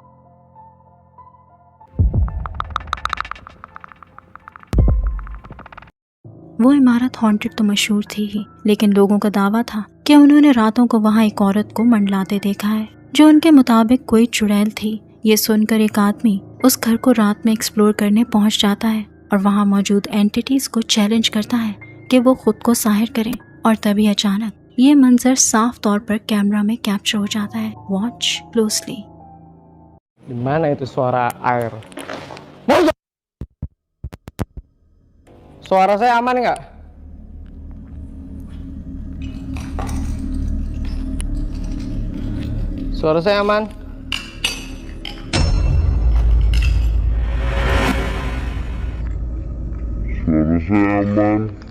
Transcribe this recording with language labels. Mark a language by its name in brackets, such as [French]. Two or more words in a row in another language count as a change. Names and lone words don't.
[Hindi] वो इमारत हॉन्टेड तो मशहूर थी ही, लेकिन लोगों का दावा था कि उन्होंने रातों को वहाँ एक औरत को मंडलाते देखा है, जो उनके मुताबिक कोई चुड़ैल थी। ये सुनकर एक आदमी उस घर को रात में एक्सप्लोर करने पहुँच जाता है, और वहाँ मौजूद एंटिटीज को चैलेंज करता है कि वो खुद को जाहिर करें, और तभी अचानक ये मंजर साफ तौर पर कैमरा में कैप्चर हो जाता है। [English] watch closely. [Indonesian] Di mana itu suara air? Suara saya aman nggak? Suara saya aman? Suara saya aman.